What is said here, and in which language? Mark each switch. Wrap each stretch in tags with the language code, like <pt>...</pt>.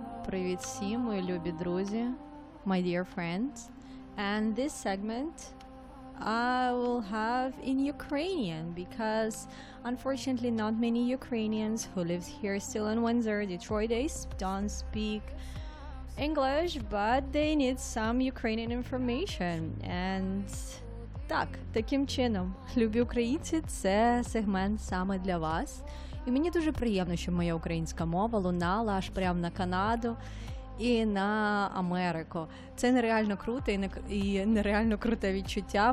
<uk>Привіт всім, мої любі друзі,</uk> <en>my dear friends. And this segment I will have in Ukrainian, because unfortunately not many Ukrainians who live here still in Windsor, Detroit, they don't speak English, but they need some Ukrainian information.</en> <uk>And так, таким чином, любі українці, це сегмент саме для вас. І мені дуже приємно, що моя українська мова лунала аж прямо на Канаду і на Америку. Це нереально круто і нереально круте відчуття.</uk>